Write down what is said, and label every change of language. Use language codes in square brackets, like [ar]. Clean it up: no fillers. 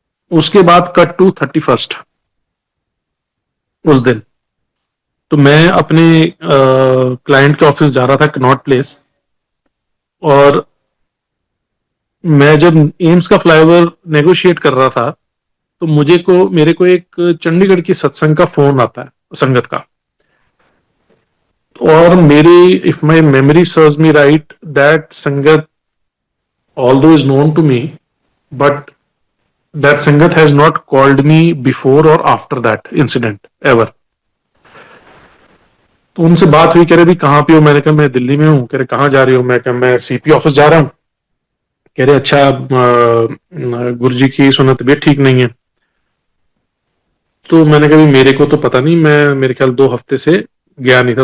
[hi] उसके बाद cut to 31st, उस दिन तो मैं अपने क्लाइंट के ऑफिस जा रहा था, कनॉट प्लेस। और मैं जब एम्स का फ्लाईओवर नेगोशिएट कर रहा था तो मेरे को एक चंडीगढ़ की सत्संग का फोन आता है, संगत का। [en] और मेरी, if my memory serves me right, that संगत although is known to me, but that sangat has not called me before or after that incident ever. [hi] तो उनसे बात हुई, कह रहे भी कहाँ पे हो। मैंने कहा मैं दिल्ली में हूँ। कह रहे कहाँ जा रहे हो। मैं कहा मैं सीपी ऑफिस जा रहा हूँ। कह रहे अच्छा, गुरुजी की सुना तबीयत ठीक नहीं है। तो मैंने कहा मेरे को तो पता नहीं, मैं मेरे ख्याल 2 हफ्ते से गया नहीं था।